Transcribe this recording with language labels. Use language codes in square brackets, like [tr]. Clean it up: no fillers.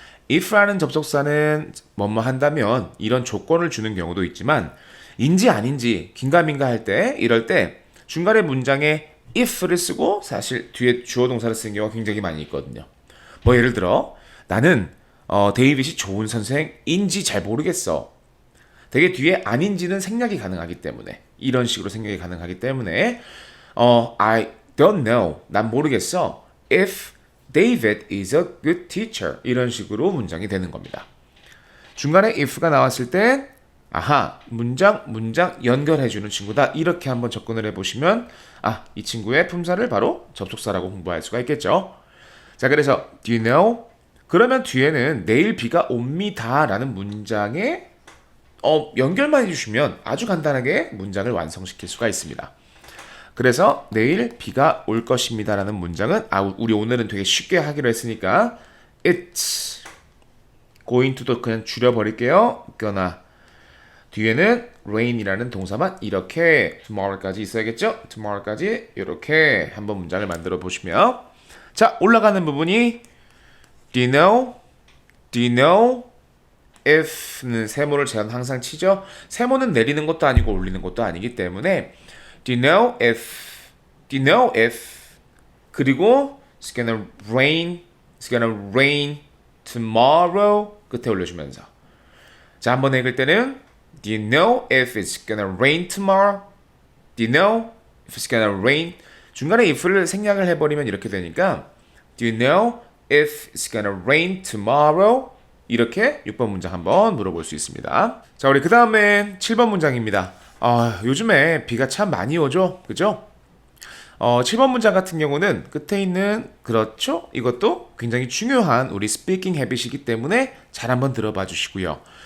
[ko] if라는 접속사는 뭐뭐 한다면 이런 조건을 주는 경우도 있지만 인지 아닌지 긴가민가 할 때 이럴 때 중간에 문장에 if를 쓰고 사실 뒤에 주어 동사를 쓰는 경우가 굉장히 많이 있거든요. 뭐 예를 들어 나는 데이빗이 좋은 선생인지 잘 모르겠어. 되게 뒤에 아닌지는 생략이 가능하기 때문에 이런 식으로 생략이 가능하기 때문에 [en] I don't know. [ko] 난 모르겠어. [en] If David is a good teacher. [ko] 이런 식으로 문장이 되는 겁니다. 중간에 if가 나왔을 때 아하 문장 연결해주는 친구다. 이렇게 한번 접근을 해보시면 이 친구의 품사를 바로 접속사라고 공부할 수가 있겠죠. 자 그래서 [en] Do you know? [ko] 그러면 뒤에는 내일 비가 옵니다 라는 문장에 연결만 해주시면 아주 간단하게 문장을 완성시킬 수가 있습니다. 그래서 내일 비가 올 것입니다 라는 문장은 우리 오늘은 되게 쉽게 하기로 했으니까 It's going to도 그냥 줄여버릴게요. gonna 뒤에는 rain이라는 동사만 이렇게 tomorrow까지 있어야겠죠? tomorrow까지 이렇게 한번 문장을 만들어 보시면 자 올라가는 부분이 [en] Do you know? Do you know? [ko] if는 세모를 제가 항상 치죠. 세모는 내리는 것도 아니고 올리는 것도 아니기 때문에 [en] Do you know if? Do you know if? 그리고 It's gonna rain. It's gonna rain tomorrow. [ko] 끝에 올려주면서 자 한번 읽을 때는 [en] Do you know if it's gonna rain tomorrow? Do you know if it's gonna rain? [ko] 중간에 if를 생략을 해버리면 이렇게 되니까 [en] Do you know if it's gonna rain tomorrow? [ko] 이렇게 6번 문장 한번 물어볼 수 있습니다. 자, 우리 그 다음에 7번 문장입니다. 요즘에 비가 참 많이 오죠? 그죠? 7번 문장 같은 경우는 끝에 있는 그렇죠? 이것도 굉장히 중요한 우리 스피킹 헤빗이기 때문에 잘 한번 들어봐 주시고요.